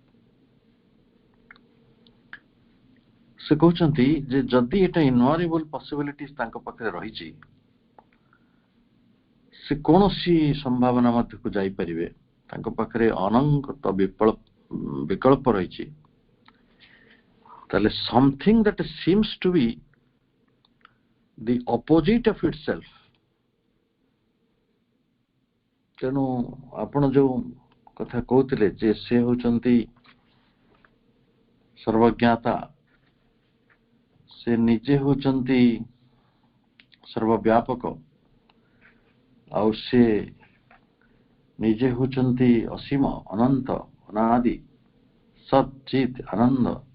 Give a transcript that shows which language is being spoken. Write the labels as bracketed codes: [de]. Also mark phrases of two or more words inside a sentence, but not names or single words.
[or] ସେ କହୁଛନ୍ତି ଯେ ଯଦି ଏଟା [en] invariable possibilities [or] ତାଙ୍କ ପାଖରେ ରହିଛି, ସେ କୌଣସି ସମ୍ଭାବନା ମଧ୍ୟକୁ ଯାଇପାରିବେ, ତାଙ୍କ ପାଖରେ ଅନନ୍ତ ବିକଳ୍ପ ରହିଛି, ତାହେଲେ [en] something that seems to be the opposite of itself। [or] ତେଣୁ ଆପଣ ଯୋଉ କଥା କହୁଥିଲେ ଯେ ସେ ହଉଛନ୍ତି ସର୍ବଜ୍ଞାତା, ସେ ନିଜେ ହଉଛନ୍ତି ସର୍ବବ୍ୟାପକ, ଆଉ ସେ ନିଜେ ହଉଛନ୍ତି ଅସୀମ, ଅନନ୍ତ, ଅନାଦି, ସତ୍ ଚିତ୍ ଆନନ୍ଦ।